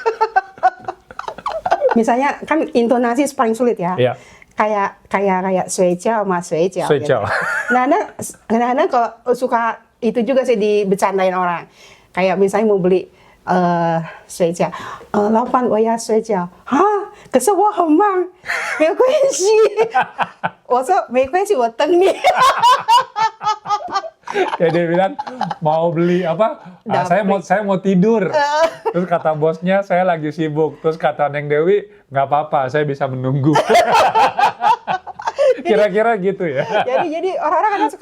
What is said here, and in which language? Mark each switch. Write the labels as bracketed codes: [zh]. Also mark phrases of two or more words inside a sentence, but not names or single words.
[id] Misalnya kan intonasi paling sulit ya. Iya. Kayak suejiao sama suejiao. Suejiao. Nah, kalau suka itu juga sih dibecandain orang. Kayak misalnya mau beli suejiao. [zh] 老板，我要睡觉. Hah? 可是我很忙，没有关系。我说没关系，我等你。 [id] Kayak dia bilang mau beli apa? Saya mau tidur. Terus kata bosnya saya lagi sibuk. Terus kata Neng Dewi nggak apa-apa, saya bisa menunggu. Kira-kira gitu ya. Jadi orang-orang kan suka